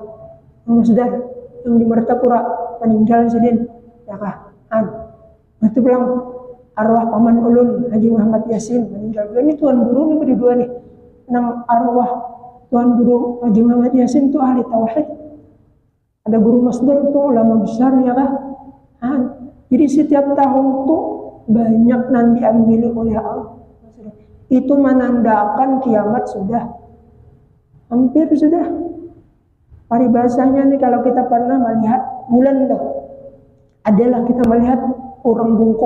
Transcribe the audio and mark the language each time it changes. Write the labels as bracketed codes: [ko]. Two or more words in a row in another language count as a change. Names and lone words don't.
[bjn] Masdar yang di Mertapura meninggal sidin, ya kah? Itu bilang arwah paman ulun Haji Muhammad Yasin meninggal. Ini tuan guru nih berdua nih. Nang arwah Tuan Guru Haji Muhammad Yasin itu ahli tauhid. Ada guru Masdar itu ulama besar ya kan. Jadi setiap tahun tuh banyak yang diambil oleh Allah. Itu menandakan kiamat sudah hampir sudah. Paribasanya nih kalau kita pernah melihat bulan tuh, adalah kita melihat orang bungkuk.